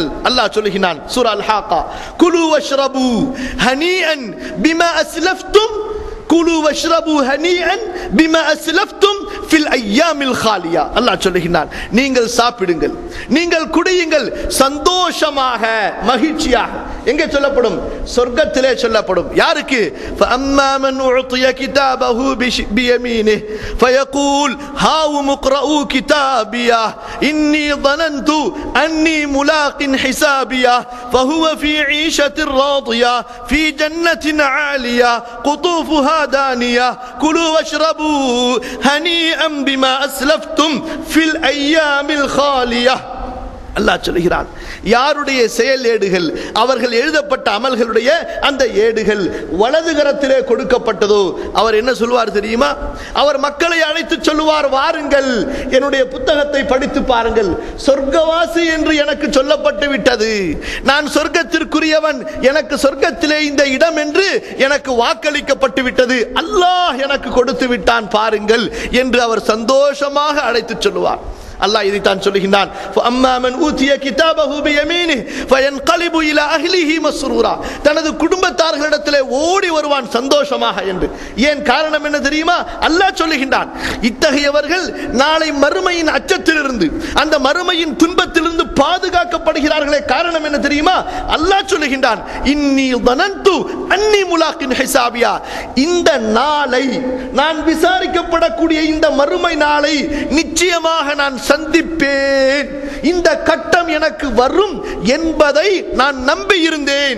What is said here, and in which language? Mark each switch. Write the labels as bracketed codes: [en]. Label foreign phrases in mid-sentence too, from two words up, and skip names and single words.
[ta] அல்லாஹ் சொல்லுகிறான் [ar] சூரா அல்-ஹாக்கா, كلوا واشربوا هنيئا بما أسلفتم كلوا واشربوا هنيئا بما أسلفتم في الأيام الخالية. [ta] அல்லாஹ் சொல்லுகிறான், நீங்கள் சாப்பிடுங்கள், நீங்கள் குடியுங்கள் சந்தோஷமாக, மகிழ்ச்சியாக. எங்கே சொல்லப்படும்? சொர்க்கத்திலே சொல்லப்படும். யாருக்கு? [ar] فَأَمَّا مَنْ أُعْطِيَ كِتَابَهُ بِيَمِينِهِ فَيَقُولُ هَاؤُمُ اقْرَءُوا كِتَابِيَهْ إِنِّي ظَنَنْتُ أَنِّي مُلَاقٍ حِسَابِيَهْ فَهُوَ فِي عِيشَةٍ راضية في جنة عالية قطوفها دانية كلوا واشربوا هنيئا بما أسلفتم في الأيام الخالية. [ta] அல்லாஹ் சொல்கிறான், யாருடைய செயல் ஏடுகள், அவர்கள் எழுதப்பட்ட அமல்களுடைய அந்த ஏடுகள் வலது கரத்திலே கொடுக்கப்பட்டதோ அவர் என்ன சொல்வார் தெரியுமா? அவர் மக்களை அழைத்து சொல்லுவார், வாருங்கள் என்னுடைய புத்தகத்தை படித்து பாருங்கள், சொர்க்கவாசி என்று எனக்கு சொல்லப்பட்டு விட்டது, நான் சொர்க்கத்திற்குரியவன், எனக்கு சொர்க்கத்திலே இந்த இடம் என்று எனக்கு வாக்களிக்கப்பட்டு விட்டது, அல்லாஹ் எனக்கு கொடுத்து விட்டான் பாருங்கள் என்று அவர் சந்தோஷமாக அழைத்து சொல்லுவார். அல்லாஹ் இதைத்தான் சொல்லுகின்றான், [ar] فَأَمَّا مَنْ أُوتِيَ كِتَابَهُ بِيَمِينِهِ فَيَنْقَلِبُ إِلَى أَهْلِهِ مَسْرُورًا. [ta] தனது குடும்பத்தார்களிடத்திலே ஓடி வருவான் சந்தோஷமாக என்று. ஏன் காரணம் என்ன தெரியுமா? அல்லாஹ் சொல்லுகின்றான், இத்தகையவர்கள் நாளை மறுமையின் அச்சத்திலிருந்து, அந்த மறுமையின் துன்பத்திலிருந்து பாதுகாக்கப்படுகிறார்களே. காரணம் என்ன தெரியுமா? அல்லாஹ் சொல்லுகின்றான், [ar] إني ظننت أني ملاق حسابيه, [ta] இந்த நாளை, நான் விசாரிக்கப்படக்கூடிய இந்த மறுமை நாளை நிச்சயமாக நான் சந்திப்பேன், இந்த கட்டம் எனக்கு வரும் என்பதை நான் நம்பி இருந்தேன்.